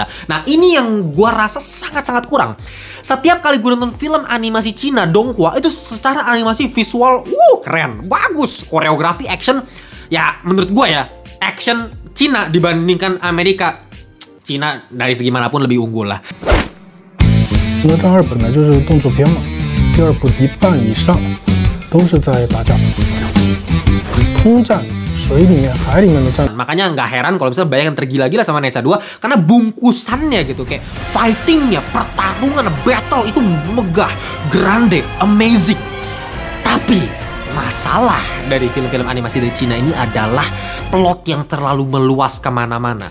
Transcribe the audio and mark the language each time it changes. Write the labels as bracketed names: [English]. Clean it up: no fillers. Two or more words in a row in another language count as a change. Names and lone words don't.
[Indonesian] Nah, ini yang gua rasa sangat-sangat kurang. Setiap kali gue nonton film animasi Cina, Donghua, itu secara animasi visual, keren, bagus. Koreografi, action, ya menurut gua ya, action Cina dibandingkan Amerika, Cina dari segi manapun lebih unggul lah. [Chinese] 因为大二本来就是动作片嘛，第二部一半以上都是在打架，空战、水里面、海里面的战。 [Indonesian] Makanya nggak heran kalau misalnya banyak yang tergila-gila sama Neca 2 karena bungkusannya gitu, kayak fightingnya, pertarungan, battle itu megah, grande, amazing. Tapi masalah dari film-film animasi dari Cina ini adalah plot yang terlalu meluas kemana-mana.